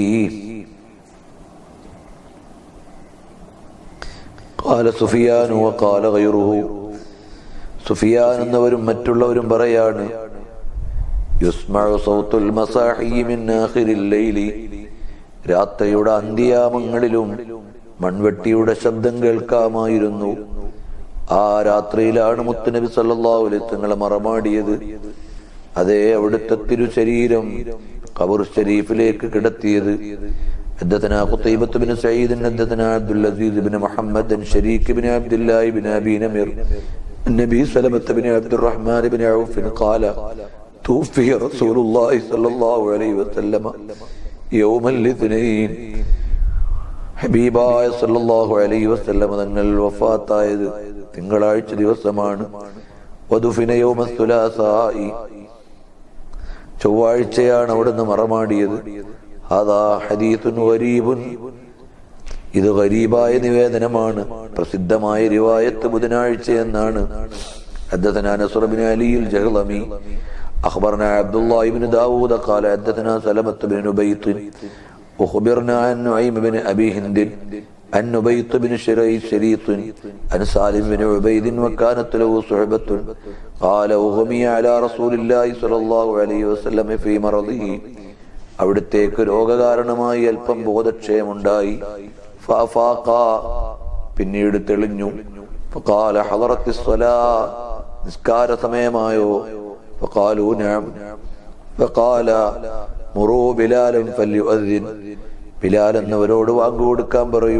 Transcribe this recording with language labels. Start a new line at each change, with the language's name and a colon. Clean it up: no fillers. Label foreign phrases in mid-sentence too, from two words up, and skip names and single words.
Arabic: قال سفيان وقال غيره,
Malayalam: സുഫിയാൻ എന്നവരും മറ്റുള്ളവരും പറയാണ്,
Arabic: يسمع صوت المساحي من آخر الليل,
Malayalam: രാത്രിയുടെ അന്ത്യാമങ്ങളിലും മൺവെട്ടിയുടെ ശബ്ദം കേൾക്കാമായിരുന്നു. ആ രാത്രിയിലാണ് മുത്തുനബി
Arabic: صلى الله عليه وسلم
Malayalam: മറമാടിയത്. അതേ, അവിടുത്തെ തിരുശരീരം ഖബർ ഷരീഫിലേക്ക് കിടത്തിയത്.
Arabic: حدثنا قتيبة بن سعيد حدثنا عبد العزيز بن محمد شريك بن عبد الله بن أبي نمر النبي سلمة بن عبد الرحمن بن عوف قال توفي رسول الله صلى الله عليه وسلم يوم الاثنين,
Malayalam: ഹബീബായ
Arabic: صلى الله عليه وسلم
Malayalam: തങ്ങൾ വഫാത്തായത് തിങ്കളാഴ്ച ദിവസമാണ്.
Arabic: ودفن يوم الثلاثاء,
Malayalam: ചൊവ്വാഴ്ചയാണ് അവിടുന്ന് മറമാടിയത്.
Arabic: هذا حديث غريب,
Malayalam: ഇത് ഗരീബായ നിവേദനമാണ്. പ്രസിദ്ധമായ റിവായത്ത് ബുധനാഴ്ച എന്നാണ്.
Arabic: حدثنا نصر بن علي الجهضمي أخبرنا عبد الله بن داود قال حدثنا سلمة بن نبيط وخبرنا عن نعيم بن أبي هند عن نبيط بن شريط عن سالم بن عبيد وكانت له صحبة قال أغمي على رسول الله صلى الله عليه وسلم في مرضه,
Malayalam: അവിടുത്തേക്ക് രോഗകാരണമായി അല്പം ബോധക്ഷയമുണ്ടായി. ഫാഫാഖ, പിന്നീട് തെളിഞ്ഞു.
Arabic: فقال أحضرت الصلاة,
Malayalam: നിസ്കാര സമയമായോ?
Arabic: فقالوا نعم. فقال مروا بلالا فليؤذن,
Malayalam: ബിലാൽ എന്നവരോട് വാങ്ങു കൊടുക്കാൻ പറയൂ.